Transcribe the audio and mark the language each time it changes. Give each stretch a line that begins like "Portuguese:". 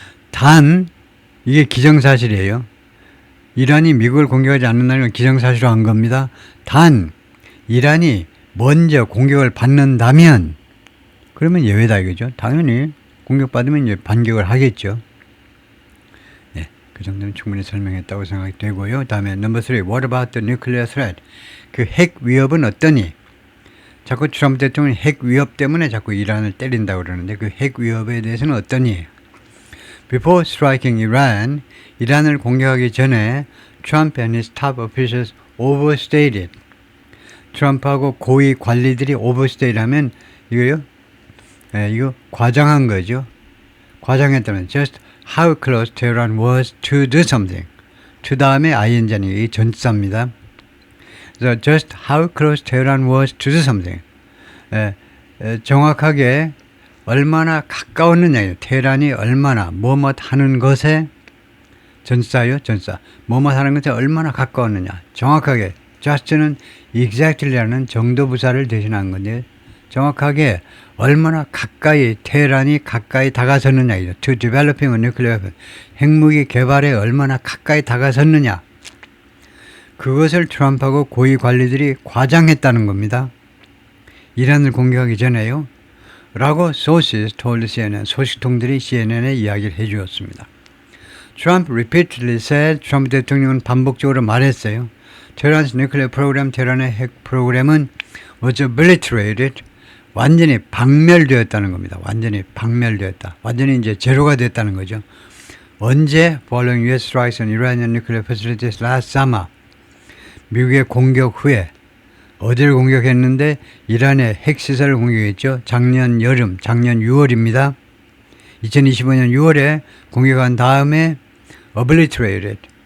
Korean: 단, 이게 기정사실이에요. 이란이 미국을 공격하지 않는다는 건 기정사실화한 겁니다. 단, 이란이 먼저 공격을 받는다면, 그러면 예외다 이거죠. 당연히 공격받으면 이제 반격을 하겠죠. 네, 그 정도는 충분히 설명했다고 생각이 되고요. 다음에 넘버 3,
English: what about the nuclear threat?
Korean: 그 핵 위협은 어떠니? 자꾸 트럼프 대통령이 핵 위협 때문에 자꾸 이란을 때린다고 그러는데, 그 핵 위협에 대해서는 어떠니?
English: Before striking Iran,
Korean: 이란을 공격하기 전에
English: Trump and his top officials overstated.
Korean: 트럼프하고 고위 관리들이 overstated 하면 이거요? 이거 과장한 거죠. 과장했다면
English: just how close Tehran was to do something.
Korean: to 다음에 ing니 전치사입니다.
English: So just how close Tehran was to do something.
Korean: 정확하게 얼마나 가까웠느냐. 테헤란이 얼마나 뭐뭐 하는 것에, 전치사요. 전치사. 뭐뭐 하는 것에 얼마나 가까웠느냐. 정확하게 just는 exactly라는 정도부사를 대신한 건데, 정확하게 얼마나 가까이, 테헤란이 가까이 다가섰느냐.
English: To developing a nuclear weapon.
Korean: 핵무기 개발에 얼마나 가까이 다가섰느냐. 그것을 트럼프하고 고위 관리들이 과장했다는 겁니다. 이란을 공격하기 전에요.
English: 라고 sources told CNN.
Korean: 소식통들이 CNN에 이야기를 해 주었습니다.
English: Trump repeatedly said.
Korean: 트럼프 대통령은 반복적으로 말했어요.
English: Tehran's nuclear program,
Korean: 테헤란의 핵 프로그램은
English: was obliterated.
Korean: 완전히 박멸되었다는 겁니다. 완전히 박멸되었다. 완전히 이제 제로가 됐다는 거죠. 언제?
English: Following US strikes on Iranian nuclear facilities last summer.
Korean: 미국의 공격 후에, 어디를 공격했는데? 이란의 핵시설을 공격했죠. 작년 여름, 작년 6월입니다. 2025년 6월에 공격한 다음에 obliterated.